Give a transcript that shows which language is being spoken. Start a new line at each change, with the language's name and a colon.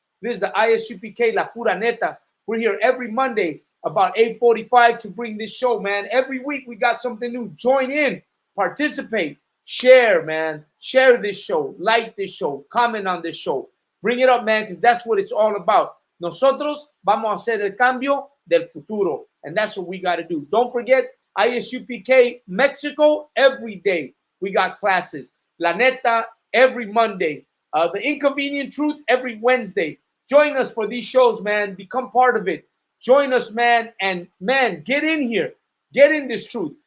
English: This is the ISUPK La Pura Neta. We're here every Monday about 8:45 to bring this show, man. Every week we got something new. Join in, participate, share, man. Share this show, like this show, comment on this show. Bring it up, man, because that's what it's all about.
Spanish: Nosotros vamos a hacer el cambio del futuro.
English: And that's what we got to do. Don't forget, ISUPK Mexico every day. We got classes. La Neta every Monday. The Inconvenient Truth every Wednesday. Join us for these shows, man. Become part of it. Join us, man, and man, get in here. Get in this truth.